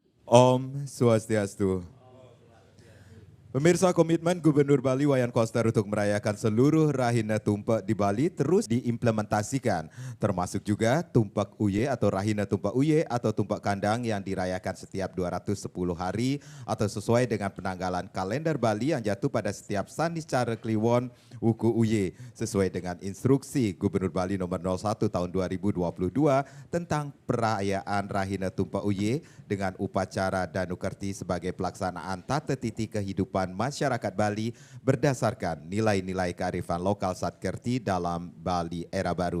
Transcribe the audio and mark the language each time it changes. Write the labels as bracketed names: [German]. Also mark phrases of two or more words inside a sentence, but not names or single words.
[Indonesian] Om Swastiastu. Pemirsa, komitmen Gubernur Bali Wayan Koster untuk merayakan seluruh Rahina Tumpak di Bali terus diimplementasikan, termasuk juga Tumpak Uye atau Rahina Tumpak Uye atau Tumpak Kandang yang dirayakan setiap 210 hari atau sesuai dengan penanggalan kalender Bali yang jatuh pada setiap Saniscara Kliwon Wuku Uye sesuai dengan instruksi Gubernur Bali nomor 01 tahun 2022 tentang perayaan Rahina Tumpak Uye dengan upacara Danukerti sebagai pelaksanaan tata titi kehidupan masyarakat Bali berdasarkan nilai-nilai kearifan lokal Satkerti dalam Bali Era Baru.